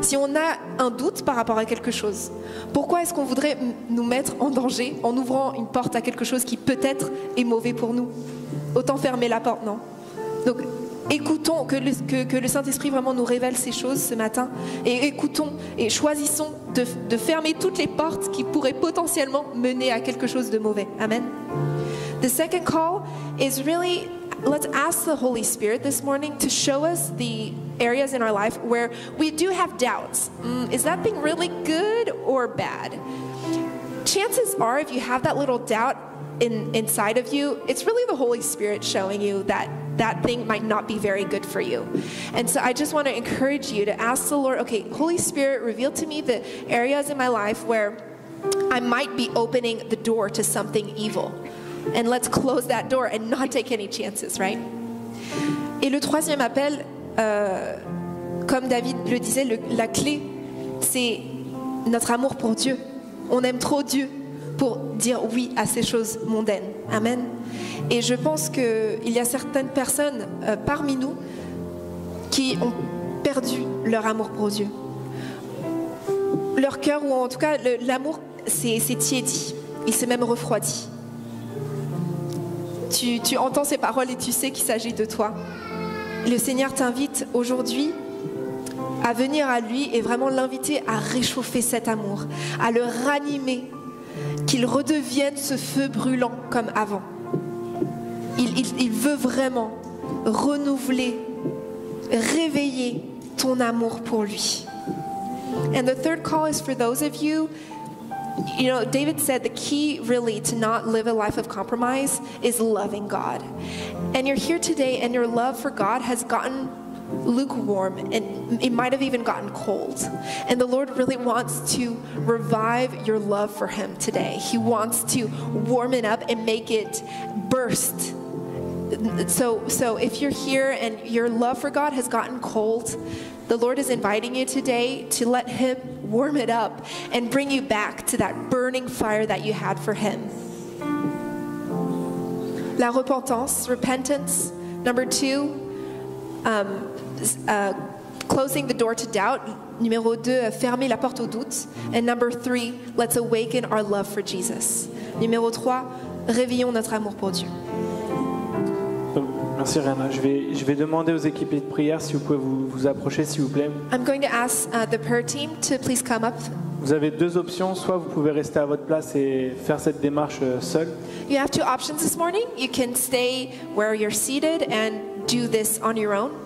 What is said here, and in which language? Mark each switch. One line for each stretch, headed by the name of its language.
French: Si on a un doute par rapport à quelque chose, pourquoi est-ce qu'on voudrait nous mettre en danger en ouvrant une porte à quelque chose qui peut-être est mauvais pour nous ? Autant fermer la porte, non ? Donc, écoutons que le Saint-Esprit vraiment nous révèle ces choses ce matin, et écoutons et choisissons de fermer toutes les portes qui pourraient potentiellement mener à quelque chose de mauvais. Amen.
English: The second call is really, let's ask the Holy Spirit this morning to show us the areas in our life where we do have doubts. Is that thing really good or bad? Chances are, if you have that little doubt inside of you, it's really the Holy Spirit showing you that that thing might not be very good for you. And so I just want to encourage you to ask the Lord, okay, Holy Spirit, reveal to me the areas in my life where I might be opening the door to something evil. And let's close that door and not take any chances, right?
French: Et le troisième appel, comme David le disait, la clé, c'est notre amour pour Dieu. On aime trop Dieu pour dire oui à ces choses mondaines. Amen. Et je pense qu'il y a certaines personnes parmi nous qui ont perdu leur amour pour Dieu. Leur cœur, ou en tout cas l'amour, c'est tiédi. Il s'est même refroidi. Tu entends ces paroles et tu sais qu'il s'agit de toi. Le Seigneur t'invite aujourd'hui à venir à lui et vraiment l'inviter à réchauffer cet amour, à le ranimer, qu'il redevienne ce feu brûlant comme avant. Il veut vraiment renouveler, réveiller ton amour pour lui.
English: And the third call is for those of you, you know, David said the key really to not live a life of compromise is loving God. And you're here today and your love for God has gotten lukewarm and it might have even gotten cold. And the Lord really wants to revive your love for Him today. He wants to warm it up and make it burst. So if you're here and your love for God has gotten cold, the Lord is inviting you today to let Him warm it up and bring you back to that burning fire that you had for Him.
French: La repentance,
English: repentance. Number 2, closing the door to doubt.
French: Numéro 2, fermer la porte au doute.
English: And number 3, let's awaken our love for Jesus.
French: Numéro 3, réveillons notre amour pour Dieu. Merci Rihanna. Je vais demander aux équipes de prière si vous pouvez vous approcher, s'il vous plaît.
English: I'm going to ask the prayer team to please come up.
French: Vous avez 2 options, soit vous pouvez rester à votre place et faire cette démarche seul.
English: You have 2 options this morning. You can stay where you're seated and do this on your own.